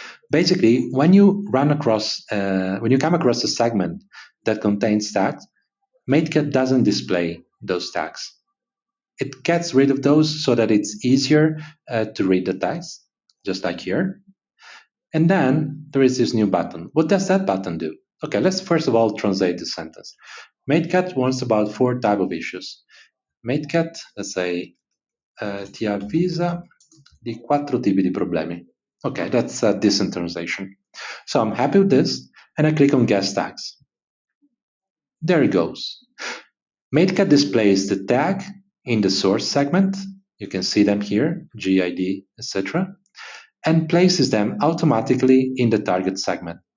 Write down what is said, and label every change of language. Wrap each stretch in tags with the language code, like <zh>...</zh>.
<en>Basically, when you come across a segment that contains tags, MateCat doesn't display those tags. It gets rid of those so that it's easier to read the text, just like here. And then there is this new button. What does that button do? Okay, let's first of all translate the sentence. MateCat wants about 4 types of issues.</en> <it>MateCat,</it> <en>let's say,</en> <it>ti avvisa di 4 tipi di problemi.</it> <en>Okay, that's a decent translation. So I'm happy with this, and I click on guest tags. There it goes. MateCat displays the tag in the source segment. You can see them here, GID, etc., and places them automatically in the target segment.</en>